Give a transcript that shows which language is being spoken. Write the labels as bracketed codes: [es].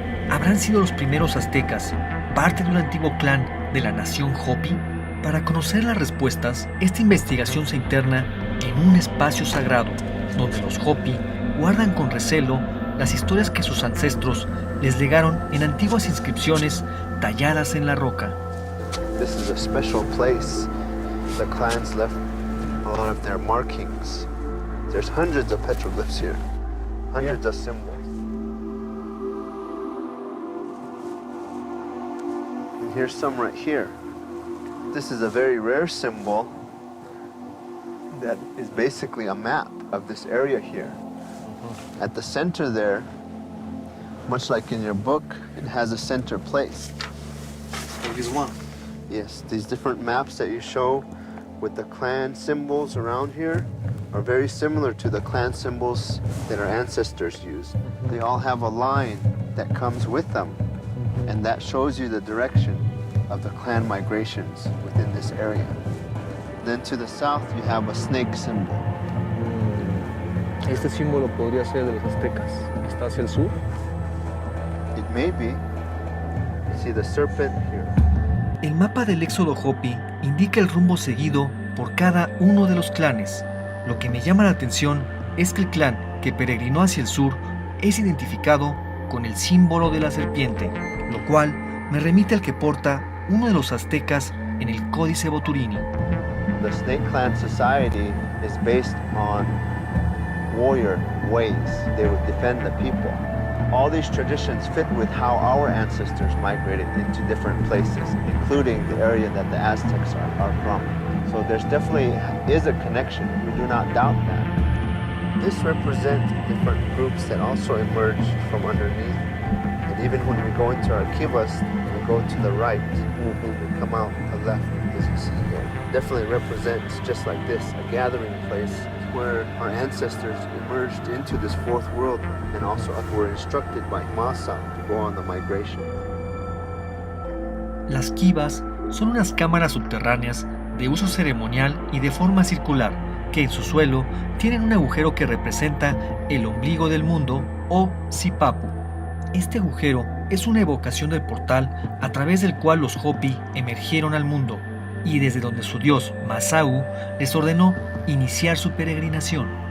[es] ¿Habrán sido los primeros aztecas parte de un antiguo clan de la nación Hopi? Para conocer las respuestas, esta investigación se interna en un espacio sagrado, donde los Hopi guardan con recelo las historias que sus ancestros les legaron en antiguas inscripciones talladas en la roca. [en] This is a special place. The clans left a lot of their markings. There's hundreds of petroglyphs here, hundreds of symbols. And here's some right here. This is a very rare symbol that is basically a map of this area here. At the center there, much like in your book, it has a center place. like this one. Yes, these different maps that you show with the clan symbols around here are very similar to the clan symbols that our ancestors used. They all have a line that comes with them, and that shows you the direction of the clan migrations within this area. Then to the south, you have a snake symbol. [es] Este símbolo podría ser de los aztecas. ¿Está hacia el sur? [en] It may be. You see the serpent here. [es] El mapa del éxodo Hopi indica el rumbo seguido por cada uno de los clanes. Lo que me llama la atención es que el clan que peregrinó hacia el sur es identificado con el símbolo de la serpiente, lo cual me remite al que porta uno de los aztecas en el Códice Boturini. [en] The Snake Clan society is based on warrior ways. They would defend the people. All these traditions fit with how our ancestors migrated into different places, including the area that the Aztecs are from. So there's definitely is a connection. We do not doubt that. This represents different groups that also emerged from underneath. And even when we go into our kivas, we go to the right, we come out to the left, as you see here. Definitely represents, just like this, a gathering place where our ancestors emerged into this fourth world and also were instructed by Masa to go on the migration. [es] Las kivas son unas cámaras subterráneas de uso ceremonial y de forma circular, que en su suelo tienen un agujero que representa el ombligo del mundo o Sipapu. Este agujero es una evocación del portal a través del cual los Hopi emergieron al mundo y desde donde su dios Masau les ordenó iniciar su peregrinación.